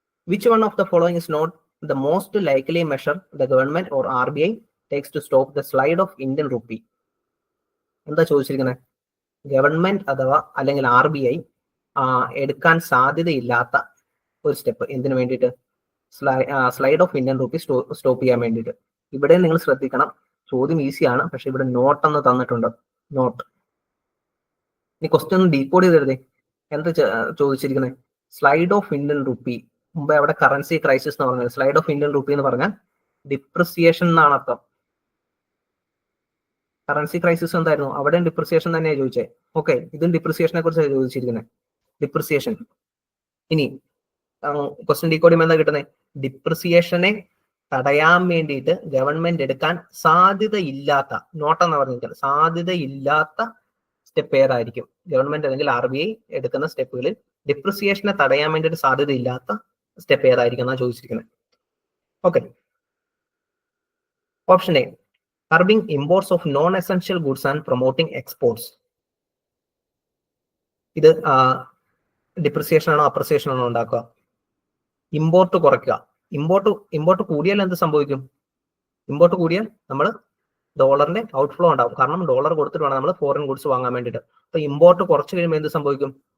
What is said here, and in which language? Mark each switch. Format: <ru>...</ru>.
<en>Which one of the following is not the most likely measure the government or RBI takes to stop the slide of Indian rupee?</en> <ml>എന്താ ചോദിച്ചിരിക്കുന്നത്? Government അഥവാ അല്ലെങ്കിൽ RBI എടുക്കാൻ സാധ്യതയില്ലാത്ത ഒരു step എന്തിനു വേണ്ടിയിട്ട്? Slide of Indian rupee stop ചെയ്യാൻ വേണ്ടിയിട്ട്. ഇവിടെ നിങ്ങൾ ശ്രദ്ധിക്കണം, ചോദ്യം ഈസിയാണ്, പക്ഷെ ഇവിടെ നോട്ട് എന്ന് തന്നിട്ടുണ്ട്. നോട്ട്. ഈ ക്വസ്റ്റ്യൻ ഒന്ന് ഡീകോഡ് ചെയ്തെഴുതേ. എന്താ ചോദിച്ചിരിക്കുന്നത്? Slide of Indian rupee. മുമ്പ് അവിടെ കറൻസി ക്രൈസിസ് എന്ന് പറഞ്ഞത്. സ്ലൈഡ് ഓഫ് ഇന്ത്യൻ റുപ്പി എന്ന് പറഞ്ഞാൽ ഡിപ്രിസിയേഷൻ എന്നാണ് അർത്ഥം. കറൻസി ക്രൈസിസ് എന്തായിരുന്നു? അവിടെയും ഡിപ്രിസിയേഷൻ തന്നെയാണ് ചോദിച്ചത്. ഓക്കെ, ഇതും ഡിപ്രിസിയേഷനെ കുറിച്ചാണ് ചോദിച്ചിരിക്കുന്നത്. ഡിപ്രിസിയേഷൻ. ഇനി ക്വസ്റ്റ്യൻ ഡീകോഡ് ചെയ്യുമ്പോൾ എന്താ കിട്ടുന്നത്? ഡിപ്രിസിയേഷനെ തടയാൻ വേണ്ടിയിട്ട് ഗവൺമെന്റ് എടുക്കാൻ സാധ്യതയില്ലാത്ത, നോട്ടെന്ന് പറഞ്ഞാൽ സാധ്യതയില്ലാത്ത സ്റ്റെപ്പ് ഏതായിരിക്കും? ഗവൺമെന്റ് അല്ലെങ്കിൽ RBI എടുക്കുന്ന സ്റ്റെപ്പുകളിൽ ഡിപ്രിസിയേഷനെ തടയാൻ വേണ്ടിയിട്ട് സാധ്യതയില്ലാത്ത സ്റ്റെപ്പ് ഏതായിരിക്കും എന്നാണ് ചോദിച്ചിരിക്കുന്നത്.</ml> <en>Okay, option A, curbing imports of non-essential goods and promoting exports.</en> <ml>ഇത് ഡിപ്രിസിയേഷൻ ആണോ അപ്രിസിയേഷൻ ആണോ ഉണ്ടാക്കുക? ഇമ്പോർട്ട് കുറയ്ക്കുക. ഇമ്പോർട്ട് കൂടിയാൽ എന്ത് സംഭവിക്കും? ഇമ്പോർട്ട് കൂടിയാൽ നമ്മൾ ഡോളറിന്റെ ഔട്ട്ഫ്ലോ ഉണ്ടാവും. കാരണം ഡോളർ കൊടുത്തിട്ട് വേണം നമ്മൾ ഫോറിൻ ഗുഡ്സ് വാങ്ങാൻ വേണ്ടിയിട്ട്. അപ്പൊ ഇമ്പോർട്ട് കുറച്ച് കഴിയുമ്പോൾ എന്ത് സംഭവിക്കും?</ml>